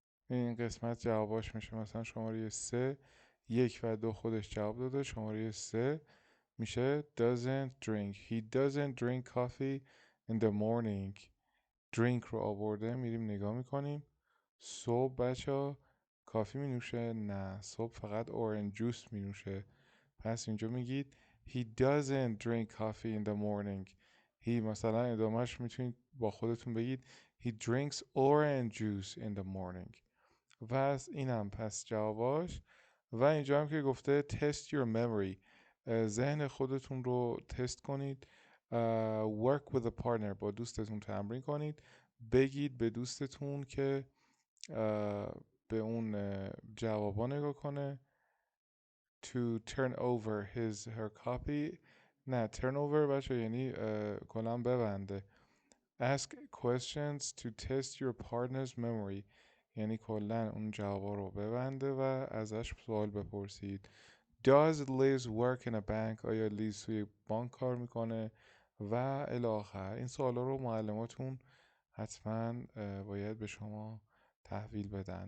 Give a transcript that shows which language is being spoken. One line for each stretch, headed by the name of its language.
Persian: این قسمت جواباش میشه مثلا شماره 3 1 و 2 خودش جواب داده. شماره 3 میشه
English: doesn't drink. He doesn't drink coffee in the morning.
Persian: drink رو آورده، میریم نگاه میکنیم. صبح بچه ها کافی می نوشه؟ نه، صبح فقط اورنج جوس می نوشه. پس اینجا میگید
English: he doesn't drink coffee in the morning. he
Persian: مثلا ادامهش میتونید با خودتون بگید
English: he drinks orange juice in the morning.
Persian: پس اینم پس جواباش. و اینجا هم که گفته
English: test your memory،
Persian: ذهن خودتون رو تست کنید.
English: work with a partner،
Persian: با دوستتون تمرین کنید. بگید به دوستتون که به اون جوابا نگاه کنه.
English: to turn over her copy،
Persian: نه
English: turn over
Persian: بچه یعنی کلام ببنده.
English: ask questions to test your partner's memory،
Persian: یعنی کلا اون جوابا رو ببنده و ازش سوال بپرسید.
English: does Liz work in a bank؟
Persian: آیا لیز توی بانک کار میکنه؟ و الی آخر. این سوالا رو معلماتون حتما باید به شما تحویل بدن.